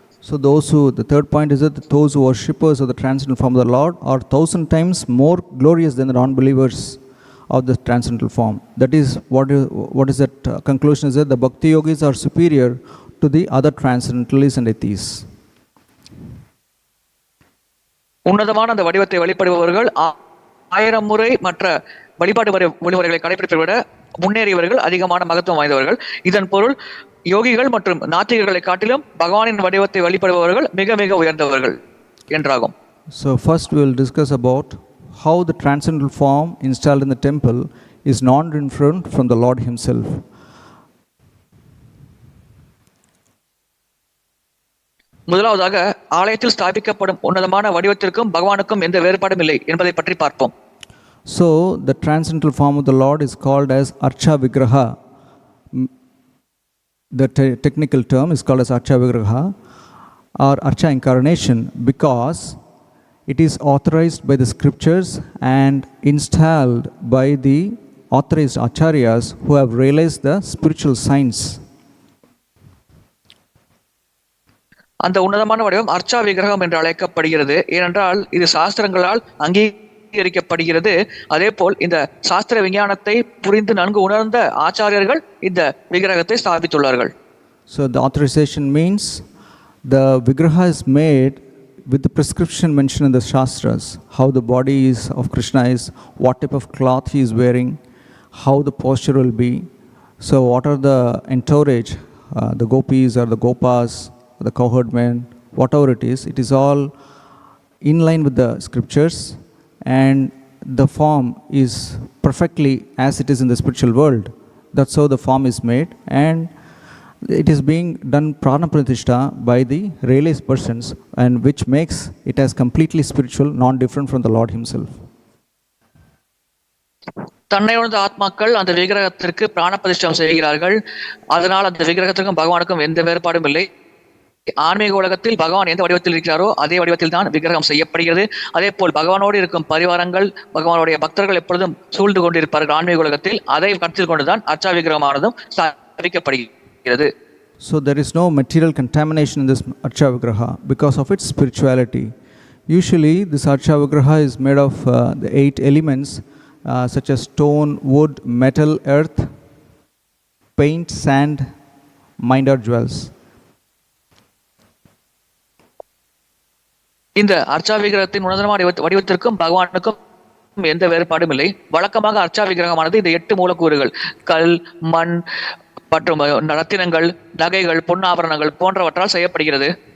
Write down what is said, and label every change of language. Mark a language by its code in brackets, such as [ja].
[en] So the third point is that those who are worshippers of the transcendental form of the Lord are 1,000 times more glorious than the non-believers of the transcendental form. That is what is that conclusion is that the bhakti yogis are superior to the other transcendentalists and atheists. [ta] உன்னதமான அந்த வடிவத்தை வழிபடுபவர்கள் 1000 முறை மற்ற வழிபாடு வழிமுறைகளை கடைபிடிப்பதை விட முன்னேறியவர்கள், அதிகமான மகத்துவம் வாய்ந்தவர்கள். இதன் பொருள் யோகிகள் மற்றும் நாத்திகர்களை காட்டிலும் பகவானின் வடிவத்தை வழிபடுபவர்கள் மிக மிக உயர்ந்தவர்கள் என்றாகும். [en] So first we will discuss about how the transcendental form installed in the temple is non-different from the Lord himself. [ta] முதலாவதாக ஆலயத்தில் ஸ்தாபிக்கப்படும் உன்னதமான வடிவத்திற்கும் பகவானுக்கும் எந்த வேறுபாடும் இல்லை என்பதை பற்றி பார்ப்போம். [en] So the transcendental form of the Lord is called as Arca-vigraha. The technical term is called as Arca-vigraha or Arca incarnation because it is authorized by the scriptures and installed by the authorized acharyas who have realized the spiritual science. [ta] அந்த உன்னதமான வடிவம் அர்ச்சா விக்கிரகம் என்று அழைக்கப்படுகிறது. ஏனென்றால் இது சாஸ்திரங்களால் அங்கீகரிக்கப்படுகிறது. அதே போல் இந்த சாஸ்திர விஞ்ஞானத்தை புரிந்து நன்கு உணர்ந்த ஆச்சாரியர்கள் இந்த விக்கிரகத்தை ஸ்தாபித்துள்ளார்கள். [en] So the authorization means the vigraha is made with the prescription mentioned in the shastras, how the body is of Krishna is, what type of cloth he is wearing, how the posture will be. So what are the entourage, the gopis or the gopas, the cowherd men, whatever it is all in line with the scriptures, and the form is perfectly as it is in the spiritual world. That's how the form is made, and it is being done prana pratishtha by the realized persons, and which makes it as completely spiritual, non-different from the Lord himself. [ta] தன்னை உணர்ந்த ஆத்மாக்கள் அந்த விக்கிரகத்திற்கு பிராண பிரதிஷ்டம் செய்கிறார்கள். அதனால் அந்த விக்கிரகத்திற்கும் பகவானுக்கும் எந்த வேறுபாடும் இல்லை. ஆன்மீக உலகத்தில் பகவான் எந்த வடிவத்தில் இருக்கிறாரோ அதே வடிவத்தில் தான் விக்கிரகம் செய்யப்படுகிறது. அதே போல் பகவானோடு இருக்கும் பரிவாரங்கள், பகவானுடைய பக்தர்கள் எப்பொழுதும் சூழ்ந்து கொண்டிருப்பார்கள் ஆன்மீக உலகத்தில். அதை கருத்தில் கொண்டுதான் அர்ச்சா விக்கிரகமானதும் ஸ்தாபிக்கப்படுகிறது. [en] So there is no material contamination in this Arca-vigraha because of its spirituality. Usually this Arca-vigraha is made of the 8 elements such as stone, wood, metal, earth, paint, sand, mind or jewels. [ta] இந்த அர்ச்சா விக்கிரகத்தின் உன்னதமான வடிவத்திற்கும் பகவானுக்கும் எந்த வேறுபாடும் இல்லை. வழக்கமாக அர்ச்சா விக்கிரகமானது இந்த 8 மூலக்கூறுகள் கல், மண் மற்றும் ரத்தினங்கள், நகைகள், பொன்னாபரணங்கள் போன்றவற்றால் செய்யப்படுகிறது.